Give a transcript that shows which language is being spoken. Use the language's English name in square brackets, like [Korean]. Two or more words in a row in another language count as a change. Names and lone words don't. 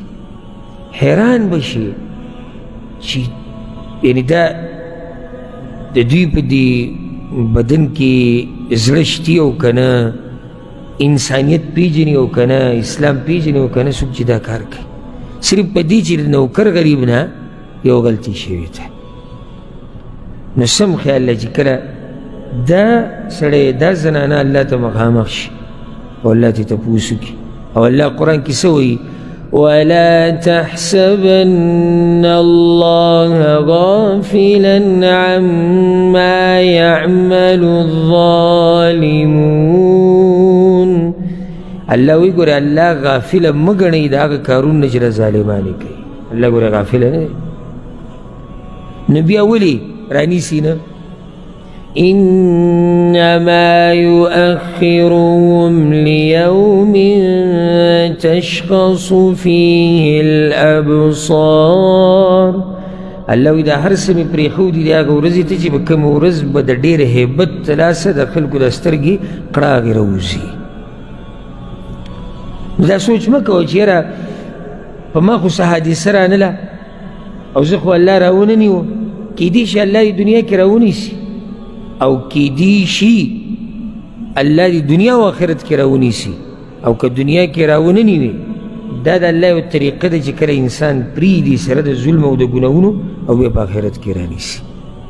[Pashto] حیران به شي چې یعنې دا د دوی په دې بدن کې زړه شتي او که نه انسانیت پیژني او که نه اسلام پیژني او که نه څوک چې دا کار کوي صرف په دې چې د نوکر غریب نه یو غلطي شوې ده. نو سم خیال دی چې کله دا سړی دا زنانه الله ته مخامخ شي او الله ترې تپوس وکړي او الله قرآن کې څه وایي [Arabic] ولا تحسبن الله غافلا عما يعمل الظالمون. [Pashto] الله وی ګوره الله غافله مه ګڼئ د هغه کارونه چې د ظالمانې کوي. الله ګوره غافله نه دی. نو بیا ولې رانیسي نه [Arabic] انما يؤخرهم ليوم تشخص فيه الابصار. [Pashto] الله وی دا هر څه مې پرېښودي دي هغه ورځې ته چې به کومه ورځ به د ډېر هیبت لاسه د خلکو د سترګې کړاغې راوځي. دا سوچ مه کوه چې یاره په ما خو څه حادثه رانله او زه خو الله راونه نیوه کیدی شي الله دې دنیا کې راونیسي او کیدی شي الله دې دنیا او آخرت کې راونیسي او که دنیا کې راونه نیوي دا د الله یو طریقه ده چې کله انسان پرېږدي سره د ظلم او د ګناهونو او بیا په آخرت کې رانیسي.